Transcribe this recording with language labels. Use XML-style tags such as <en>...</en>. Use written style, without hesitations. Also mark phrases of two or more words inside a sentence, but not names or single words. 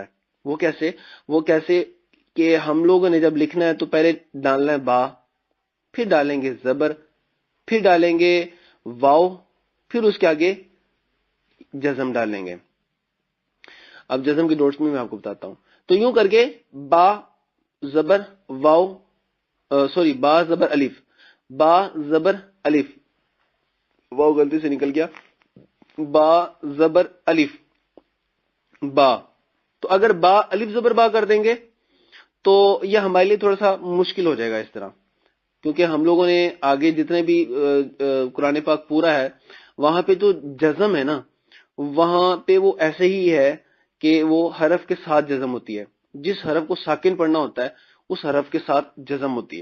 <ur>وہ کیسے کہ ہم لوگوں نے جب لکھنا ہے تو پہلے ڈالنا ہے با، پھر ڈالیں گے زبر، پھر ڈالیں گے واو، پھر اس کے آگے جزم ڈالیں گے. اب جزم کی ڈوٹس میں آپ کو بتاتا ہوں. تو یوں کر کے با زبر واو، سوری با زبر الف، با زبر الف، واو غلطی سے نکل گیا، با زبر الف با. تو اگر با الف زبر با کر دیں گے تو یہ ہمارے لیے تھوڑا سا مشکل ہو جائے گا اس طرح، کیونکہ ہم لوگوں نے آگے جتنے بھی قرآن پاک پورا ہے وہاں پہ جو جزم ہے نا وہاں پہ وہ ایسے ہی ہے کہ وہ حرف کے ساتھ جزم ہوتی ہے. جس حرف کو ساکن پڑھنا ہوتا ہے اس حرف کے ساتھ جزم ہوتی ہے.</ur>